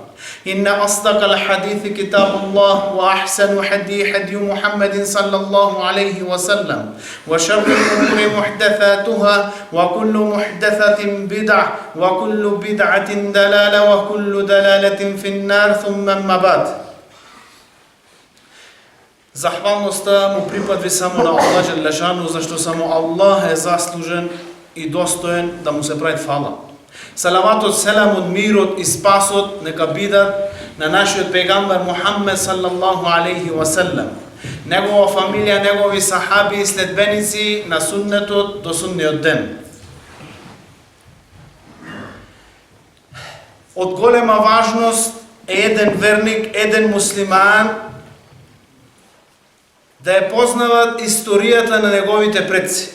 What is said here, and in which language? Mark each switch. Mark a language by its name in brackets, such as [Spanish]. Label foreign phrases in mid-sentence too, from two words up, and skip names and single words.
[Arabic] إن أصدق الحديث كتاب الله، وأحسن هدي محمد صلى الله عليه وسلم، وشر الأمور محدثاتها، وكل محدثة بدعة، وكل بدعة دلالة، وكل دلالة في النار. ثم أما بعد. [Macedonian] Захвалноста му припадви само на [Arabic] الله جل شأنه, [Macedonian] зашто само Аллах је заслужен и достоен да му се прави фала. Салаватот, селамот, мирот и спасот нека бидат на нашиот пегамбар Мухаммед [Arabic] صلى الله عليه وسلم, [Macedonian] негова фамилија, негови сахаби и следбеници на суннетот до судниот ден. Од голема важност е еден верник, еден муслиман да ја познават историјата на неговите предци.